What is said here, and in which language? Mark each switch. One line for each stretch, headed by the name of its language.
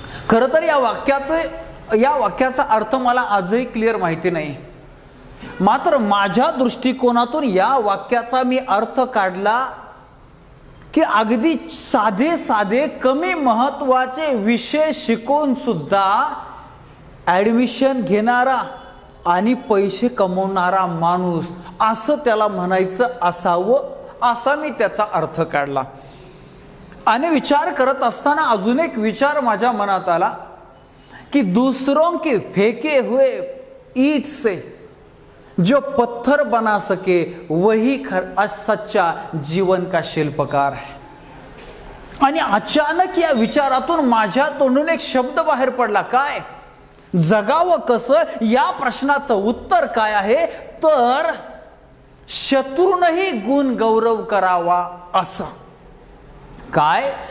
Marathi: खरं तर या वाक्याचा अर्थ मला आजही क्लिअर माहिती नाही, मात्र माझ्या दृष्टिकोनातून या वाक्याचा मी अर्थ काढला की अगदी साधे साधे कमी महत्वाचे विषय शिकून सुद्धा ॲडमिशन घेणारा आणि पैसे कमवणारा माणूस असं त्याला म्हणायचं असावं, असा मी त्याचा अर्थ काढला. आणि विचार करत असताना अजून एक विचार माझ्या मनात आला कि
Hindi: दूसरों के फेंके हुए ईंट से जो पत्थर बना सके वही सच्चा जीवन का शिल्पकार है.
Marathi: आणि अचानक या विचारातून माझ्या तोंडून एक शब्द बाहेर पडला. काय? जगावं कसं या प्रश्नाचं उत्तर काय आहे तर शत्रूनही गुण गौरव करावा असं. काय?